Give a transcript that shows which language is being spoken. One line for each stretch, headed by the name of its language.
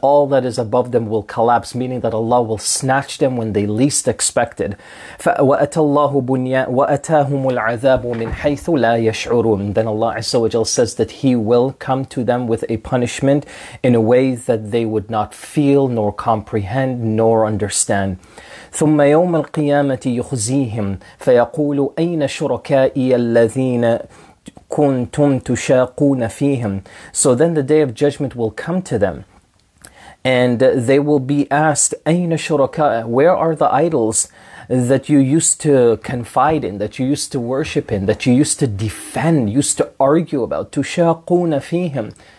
English: And all that is above them will collapse, meaning that Allah will snatch them when they least expected.
Arabic: وَأَتَاهُمُ الْعَذَابُ مِنْ حَيْثُ لَا يَشْعُرُونَ.
English: Then Allah Azza wa Jal says that He will come to them with a punishment in a way that they would not feel, nor comprehend, nor understand.
Arabic: ثم يوم القيامة يخزيهم فيقول أين شركائي الذين كنتم تشاقون فيهم.
English: So then the day of judgment will come to them and they will be asked,
Arabic: أين شركائي?
English: Where are the idols that you used to confide in, that you used to worship in, that you used to defend, used to argue about?
Arabic: تشاقون فيهم.